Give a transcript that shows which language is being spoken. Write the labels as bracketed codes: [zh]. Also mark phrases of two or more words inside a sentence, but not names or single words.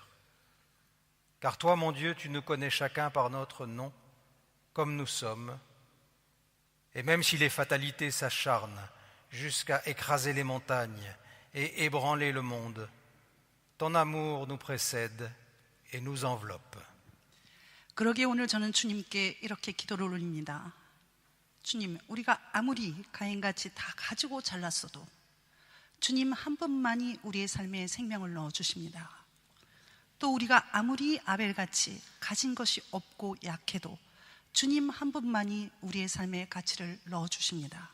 [fr] Car toi, mon Dieu, tu nous connais chacun par notre nom, comme nous sommes. Et même si les fatalités s'acharnent jusqu'à écraser les montagnes et ébranler le monde, ton amour nous précède et nous enveloppe. [ko] 그러기에 오늘 저는 주님께 이렇게 기도를 올립니다. 주님, 우리가 아무리 가인같이 다 가지고 잘났어도 주님 한 분만이 우리의 삶에 생명을 넣어주십니다. 또 우리가 아무리 아벨같이 가진 것이 없고 약해도 주님 한 분만이 우리의 삶에 가치를 넣어주십니다.